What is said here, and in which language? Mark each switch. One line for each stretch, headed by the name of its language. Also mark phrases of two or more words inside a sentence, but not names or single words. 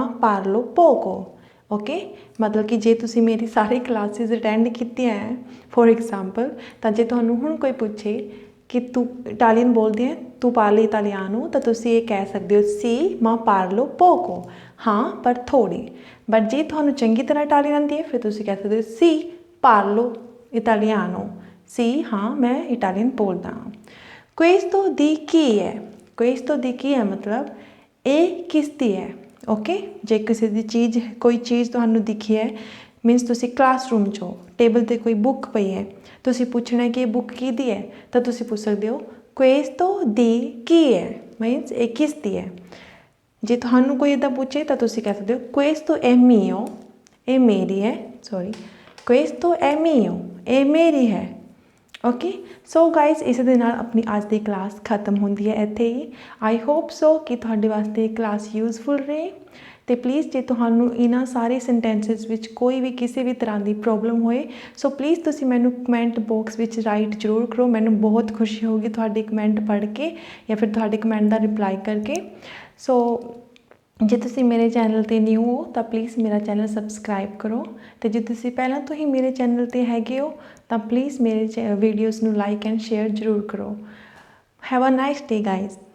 Italian: parlo poco
Punjabi: ਓਕੇ ਮਤਲਬ ਕਿ ਜੇ ਤੁਸੀਂ ਮੇਰੀ ਸਾਰੀ
English: classes attend
Punjabi: ਕੀਤੀਆਂ ਹੈ
English: for example
Punjabi: ਤਾਂ ਜੇ ਤੁਹਾਨੂੰ ਹੁਣ ਕੋਈ ਪੁੱਛੇ ਕਿ ਤੂੰ ਇਟਾਲੀਅਨ ਬੋਲਦੀ ਹੈ ਤੂੰ
Italian: parli italiano
Punjabi: ਤਾਂ ਤੁਸੀਂ ਇਹ ਕਹਿ ਸਕਦੇ ਹੋ
Italian: sì, ma parlo poco
Punjabi: ਹਾਂ ਪਰ ਥੋੜ੍ਹੀ ਬਟ ਜੇ ਤੁਹਾਨੂੰ ਚੰਗੀ ਤਰ੍ਹਾਂ ਇਟਾਲੀਅਨ ਆਉਂਦੀ ਹੈ ਫਿਰ ਤੁਸੀਂ ਕਹਿ ਸਕਦੇ ਹੋ
Italian: sì, parlo italiano, sì
Punjabi: ਹਾਂ ਮੈਂ ਇਟਾਲੀਅਨ ਬੋਲਦਾ ਹਾਂ
Italian: questo di
Punjabi: chi ਹੈ ਮਤਲਬ ਇਹ ਕਿਸ ਦੀ ਹੈ ਓਕੇ ਜੇ ਕਿਸੇ ਦੀ ਚੀਜ਼ ਕੋਈ ਚੀਜ਼ ਤੁਹਾਨੂੰ ਦਿਖੀ ਹੈ ਮੀਨਸ ਤੁਸੀਂ ਕਲਾਸਰੂਮ 'ਚੋਂ ਟੇਬਲ 'ਤੇ ਕੋਈ ਬੁੱਕ ਪਈ ਹੈ ਤੁਸੀਂ ਪੁੱਛਣਾ ਕਿ ਇਹ ਬੁੱਕ ਕਿਹਦੀ ਹੈ ਤਾਂ ਤੁਸੀਂ ਪੁੱਛ ਸਕਦੇ ਹੋ
Italian: questo di chi
Punjabi: ਹੈ ਮੀਨਸ ਇਹ ਕਿਸ ਦੀ ਹੈ ਜੇ ਤੁਹਾਨੂੰ ਕੋਈ ਇੱਦਾਂ ਪੁੱਛੇ ਤਾਂ ਤੁਸੀਂ ਕਹਿ ਸਕਦੇ ਹੋ
Italian: questo è mio
Punjabi: ਇਹ ਮੇਰੀ ਹੈ
Italian: questo è mio
Punjabi: ਇਹ ਮੇਰੀ ਹੈ
English: okay so guys
Punjabi: ਇਸ ਦੇ ਨਾਲ ਆਪਣੀ ਅੱਜ ਦੀ ਕਲਾਸ ਖਤਮ ਹੁੰਦੀ ਹੈ ਇੱਥੇ ਹੀ
English: I hope so
Punjabi: ਕਿ ਤੁਹਾਡੇ ਵਾਸਤੇ ਇਹ
English: class useful
Punjabi: ਰਹੇ ਅਤੇ ਪਲੀਜ਼ ਜੇ ਤੁਹਾਨੂੰ ਇਹਨਾਂ ਸਾਰੇ ਸੈਂਟੈਂਸਿਸ ਵਿੱਚ ਕੋਈ ਵੀ ਕਿਸੇ ਵੀ ਤਰ੍ਹਾਂ ਦੀ ਪ੍ਰੋਬਲਮ ਹੋਏ ਸੋ ਪਲੀਜ਼ ਤੁਸੀਂ ਮੈਨੂੰ
English: comment box
Punjabi: ਵਿੱਚ ਰਾਈਟ ਜ਼ਰੂਰ ਕਰੋ ਮੈਨੂੰ ਬਹੁਤ ਖੁਸ਼ੀ ਹੋਊਗੀ ਤੁਹਾਡੇ ਕਮੈਂਟ ਪੜ੍ਹ ਕੇ ਜਾਂ ਫਿਰ ਤੁਹਾਡੇ ਕਮੈਂਟ ਦਾ ਰਿਪਲਾਈ ਕਰਕੇ ਸੋ ਜੇ ਤੁਸੀਂ ਮੇਰੇ ਚੈਨਲ 'ਤੇ ਨਿਊ ਹੋ ਤਾਂ ਪਲੀਜ਼ ਮੇਰਾ
English: channel subscribe
Punjabi: ਕਰੋ ਅਤੇ ਜੇ ਤੁਸੀਂ ਪਹਿਲਾਂ ਤੋਂ ਹੀ ਮੇਰੇ ਚੈਨਲ 'ਤੇ ਹੈਗੇ ਹੋ ਤਾਂ ਪਲੀਜ਼ ਮੇਰੇ ਵੀਡੀਓਜ਼ ਨੂੰ
English: like and share
Punjabi: ਜ਼ਰੂਰ ਕਰੋ
English: have a nice day guys